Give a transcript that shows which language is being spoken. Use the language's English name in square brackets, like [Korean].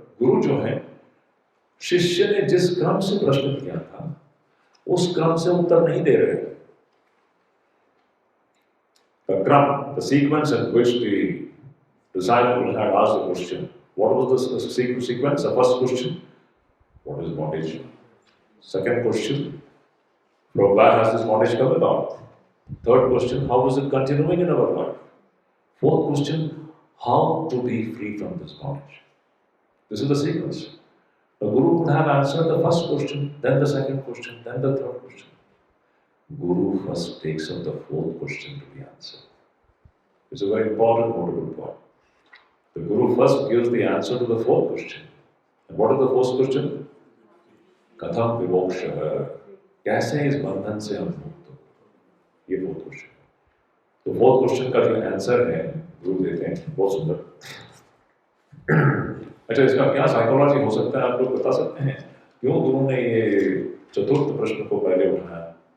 [Hindi] गुरु जो है, शिष्य ने जिस क्रम से प्रश्न किया था उस क्रम से उत्तर नहीं दे रहे। [English] The क्रम, the sequence in which the disciple had asked the question. What was the sequence? The first question, what is bondage? Second question, from where has this bondage come about? Third question, how is it continuing in our life? Fourth question, how to be free from this bondage? This is the sequence. The Guru would have answered the first question, then the second question, then the third question. Guru first takes up the fourth question to be answered. It's a very important notable point. The Guru first gives the answer to the fourth question. And what is the fourth question? [Sanskrit] Katham vimokshah. [Hindi] कैसे इस बंधन से हम मुक्त हो? ये [English] Fourth question. [Hindi] तो [English] fourth question का जो answer [Hindi] है गुरु देते हैं, बहुत सुंदर। अच्छा, इसका क्या साइकोलॉजी हो सकता है, आप लोग बता सकते हैं? क्यों गुरु ने ये चतुर्थ प्रश्न को पहले उठाया?